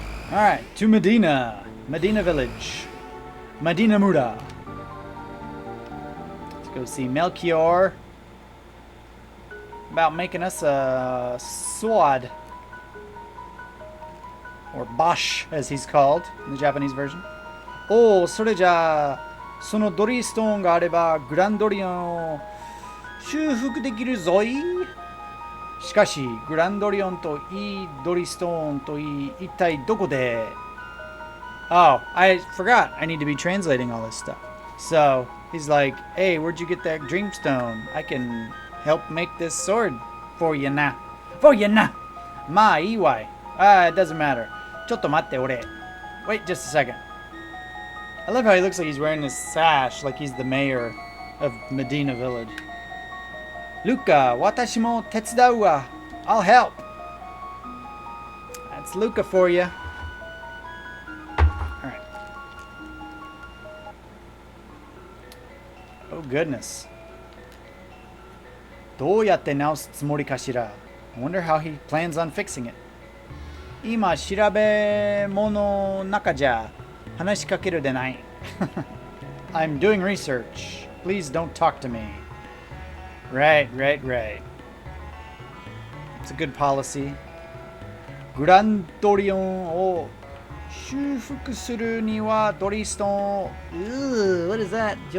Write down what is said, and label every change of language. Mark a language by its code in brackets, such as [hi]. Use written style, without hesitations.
[en] Alright, to Medina Village. Medina Muda. Let's go see Melchior about making us a sword. Or Bosch, as he's called in the Japanese version. [ja] Oh, それじゃあ、そのドリーストーンがあれば、グランドリオンを修復できるぞい。しかし、グランドリオンといい、ドリーストーンといい、一体どこで [en] Oh, I forgot. I need to be translating all this stuff. So, he's like, hey, where'd you get that dreamstone? I can help make this sword for you now. For you now. [ja] まあいいわい。 [en] It doesn't matter. [ja] ちょっと待って、俺。 [en] Wait just a second. I love how he looks like he's wearing this sash, like he's the mayor of Medina Village. [ja] Luca, 私も手伝うわ. [en] I'll help. That's Luca for you. Alright. Oh goodness. [ja] どうやって直すつもりかしら? [en] I wonder how he plans on fixing it. [ja] 今調べ物の中じゃ話しかけるでない。 [en] I'm doing research. Please don't talk to me. Right. It's a good policy. [ja] グランドリオンを修復するにはドリーストーンを [en] what is that?